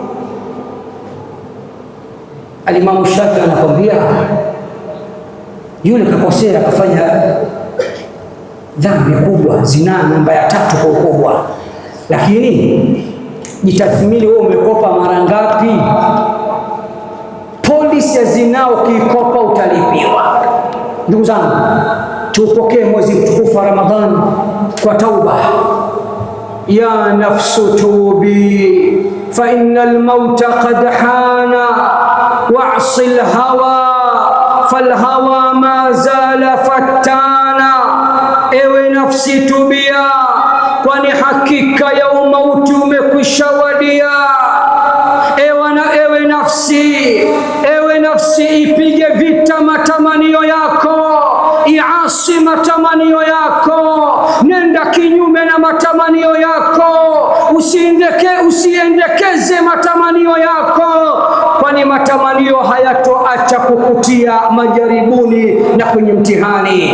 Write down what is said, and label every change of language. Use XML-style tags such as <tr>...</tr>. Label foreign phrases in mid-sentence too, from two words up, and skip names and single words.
<sw>Alimamu Shafi anakwambia yule kakosea, akafanya dhambi kubwa, zina namba ya 3 kwa ukubwa, lakini jitathmini wewe, umekopa mara ngapi? Polisi ya zina ukikopa utalipiwa. Ndugu zangu, tupokee mwezi mtukufu wa Ramadhani kwa tauba.</sw> <ar>يا نفس توبي فإن الموت قد حانا واعص الهوى فالهوى ما زال فتانا.</ar> <sw>Ewe nafsi tubia, kwani hakika ya umauti umekwisha wadia. Ewe nafsi, ipige vita matamanio yako, iasi matamanio yako, nenda kinyume na matamanio yako, usiendekeze matamanio yako, kwani matamanio hayatoacha kukutia majaribuni na kwenye mtihani.</sw>